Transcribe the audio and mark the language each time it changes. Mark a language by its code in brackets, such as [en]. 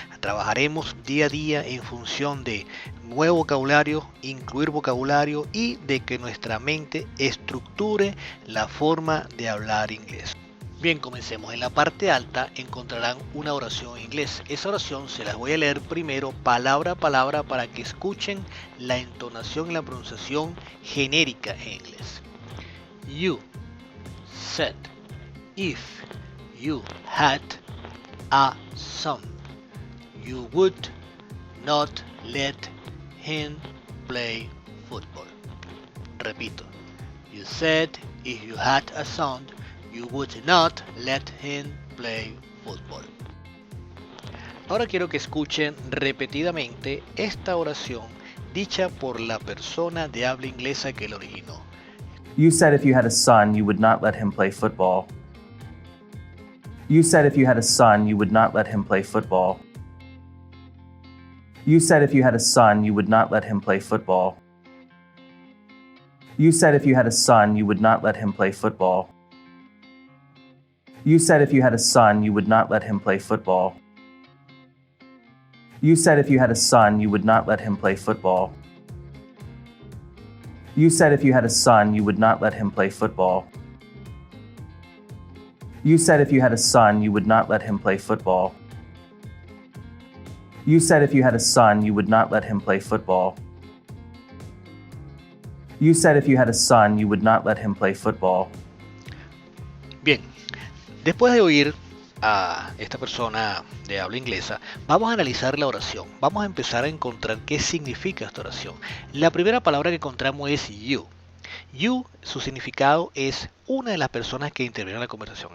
[es] Trabajaremos día a día en función de nuevo vocabulario, incluir vocabulario y de que nuestra mente estructure la forma de hablar inglés. Bien, comencemos. En la parte alta encontrarán una oración en inglés. Esa oración se las voy a leer primero palabra a palabra para que escuchen la entonación y la pronunciación genérica en inglés. [en] You said if you had a son, you would not let him play football. [es] Repito. [en] You said if you had a son, you would not let him play football. [es] Ahora quiero que escuchen repetidamente esta oración dicha por la persona de habla inglesa que la originó. [en] You said if you had a son, you would not let him play football. You said if you had a son, you would not let him play football. You said if you had a son, you would not let him play football. You said if you had a son, you would not let him play football. You said if you had a son, you would not let him play football. You said if you had a son, you would not let him play football. You said if you had a son, you would not let him play football. You said if you had a son, you would not let him play football. You said if you had a son, you would not let him play football. You said if you had a son, you would not let him play football. [es] Bien, después de oír a esta persona de habla inglesa, vamos a analizar la oración. Vamos a empezar a encontrar qué significa esta oración. La primera palabra que encontramos es [en] you. [es] You, su significado es una de las personas que intervienen en la conversación.